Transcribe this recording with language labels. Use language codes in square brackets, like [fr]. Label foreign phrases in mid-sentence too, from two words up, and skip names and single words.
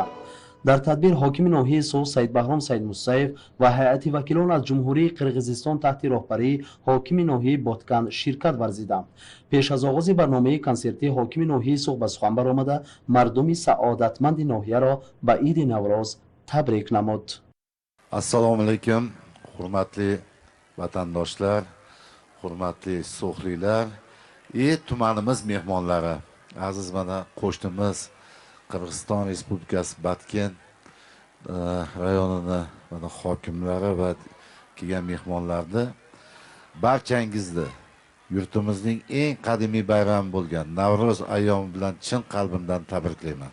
[tg] در تدبیر حاکم ناحیه سو سید بهرام سید مصطفی و هیئت وکیلان از جمهوری قرقیزستان تحت راهبری حاکم ناحیه بادکن شرکت ورزیدند. پیش از آغاز برنامه کنسرتی حاکم ناحیه سو به سخن برآمده مردم سعادتمند ناحیه را به عید نوروز تبریک نمود. [uz] Assalomu alaykum, hurmatli vatandoshlar, hurmatli so'xlilar, tumanimiz mehmonlari, aziz mana qo'shnimiz Qirg'iziston Respublikasi Batken rayonini mana hokimlari va kelgan mehmonlarni barchangizni yurtimizning eng qadimiy bayrami bo'lgan Navro'z ayyomi bilan chin qalbimdan tabriklayman.